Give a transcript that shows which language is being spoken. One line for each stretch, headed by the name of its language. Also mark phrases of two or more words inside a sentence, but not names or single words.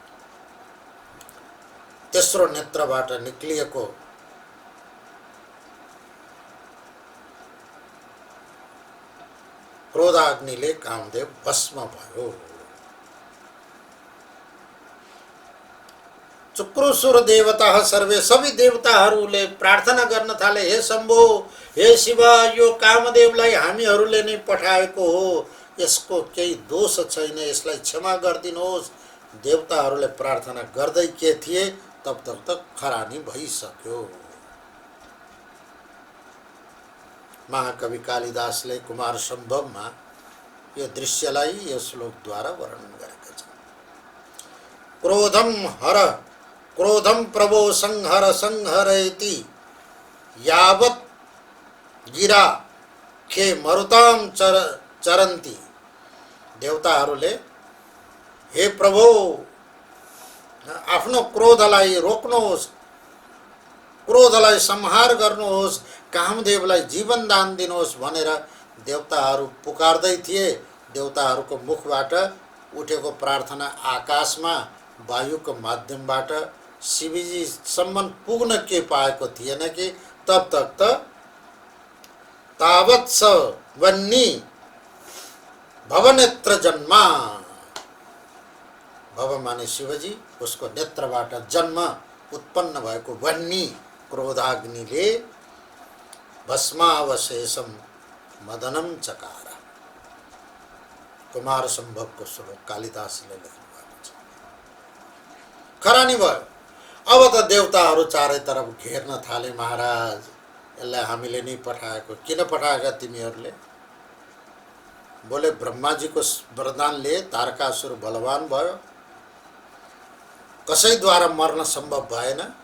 Nepali: तेस्रो नेत्रबाट निक्लिएको क्रोधाग्निले कामदेव भस्म भयो।
Sanskrit: चुक्रोसुर देवता सर्वे,
Nepali: सबै देवताहरूले प्रार्थना गर्न थाले, हे शम्भो, हे शिव, यो कामदेवलाई हामीहरूले नै पठाएको हो, यसको केही दोष छैन, यसलाई क्षमा गरिदिनुहोस्। देवताहरूले प्रार्थना गर्दै के थिए, तब तक त खरानी भइसक्यो। महाकवि कालिदासले कुमार सम्भवमा यो दृश्यलाई यो श्लोकद्वारा वर्णन गरेका छन्।
Sanskrit: क्रोधम प्रभो संहर संहरयति यावत् गिरा खे मरुताम चरन्ती।
Nepali: देवताहरूले हे प्रभु, आफ्नो क्रोधलाई रोक्नुहोस्, क्रोधलाई संहार गर्नुहोस्, कामदेवलाई जीवन दान दिनुहोस् भनेर देवताहरू पुकार्दै थिए। देवताहरूको मुखबाट उठेको प्रार्थना आकाशमा वायुको माध्यमबाट शिवजीसम्म पुग्न के पाएको थिएन कि तब तक त
Sanskrit: तावत् स वन्नी भवनेत्र जन्मा।
Nepali: भव माने शिवजी, उसको नेत्रबाट जन्म उत्पन्न भएको वन्नी क्रोधाग्निले
Sanskrit: भस्मावशेषम मदनम चकार।
Nepali: कुमार सम्भवको श्लोक कालिदासले लेख्नु भएको छ। खरानी भयो। अब त देवताहरू चारैतर्फ घेर्न थाले। महाराज, यसलाई हामीले नै पठाएको, किन पठाएका तिमीहरूले? बोले ब्रह्माजीको वरदानले तारकासुर बलवान भयो, कसैद्वारा मर्न सम्भव भएन।